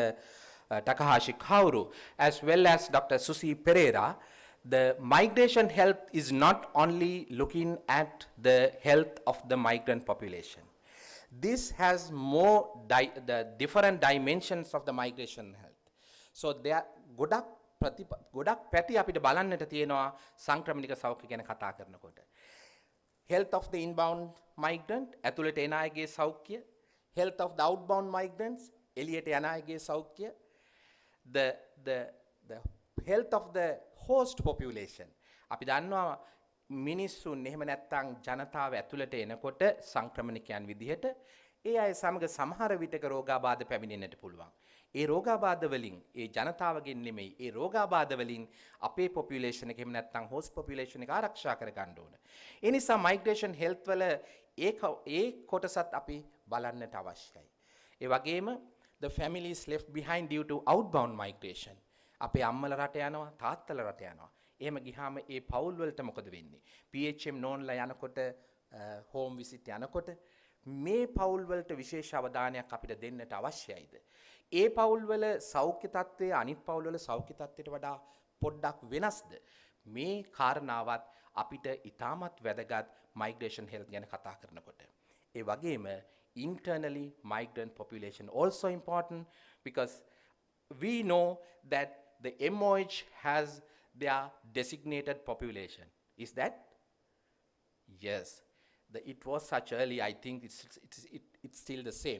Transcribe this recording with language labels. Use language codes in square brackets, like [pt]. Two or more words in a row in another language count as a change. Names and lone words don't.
[en] Takahashi Kauru as well as Dr. Susi Pereira, the migration health is not only looking at the health of the migrant population. This has more the different dimensions of the migration health. So there are [si] ගොඩක් පැති අපිට බලන්නට තියෙනවා සංක්‍රමණික සෞඛ්‍ය ගැන කතා කරනකොට. [en] Health of the inbound migrant, [si] ඇතුළට එන අයගේ සෞඛ්‍ය, [en] health of the outbound migrants, [si] එලියට යන අයගේ සෞඛ්‍ය, [en] the the the health of the host population. [si] අපි දන්නවා මිනිස්සුන් එහෙම නැත්නම් ජනතාව ඇතුළට එනකොට සංක්‍රමණිකයන් විදිහට ඒ අය සමග සමහර විටක රෝගාබාධ පැමිණෙන්නට පුළුවන්. ඒ රෝගාබාධ වලින් ඒ ජනතාවගෙන් නෙමෙයි ඒ රෝගාබාධ වලින් අපේ population එක එහෙම නැත්නම් [en] host population [si] එක ආරක්ෂා කර ගන්න ඕන. ඒ නිසා [en] migration health [si] වල ඒ කොටසත් අපි බලන්නට අවශ්‍යයි. ඒ වගේම [en] the families left behind due to outbound migration. [si] අපේ අම්මල රට යනවා තාත්තල රට යනවා. එහෙම ගියාම ඒ පවුල් වලට මොකද වෙන්නේ? PHM නෝන්ලා යනකොට [en] home visit [si] යනකොට මේ පවුල් වලට විශේෂ අවධානයක් අපිට දෙන්නට අවශ්‍යයිද? ඒ පවුල් වල සෞඛ්‍ය තත්ත්වය අනිත් පවුල් වල සෞඛ්‍ය තත්ත්වයට වඩා පොඩ්ඩක් වෙනස්ද? මේ කාරණාවත් අපිට ඉතාමත් වැදගත් [en] migration health [si] ගැන කතා කරනකොට. ඒ වගේම [en] internally migrant population also important because we know that the MOH has their designated population. Is that? Yes. It was such early, I think it's still the same.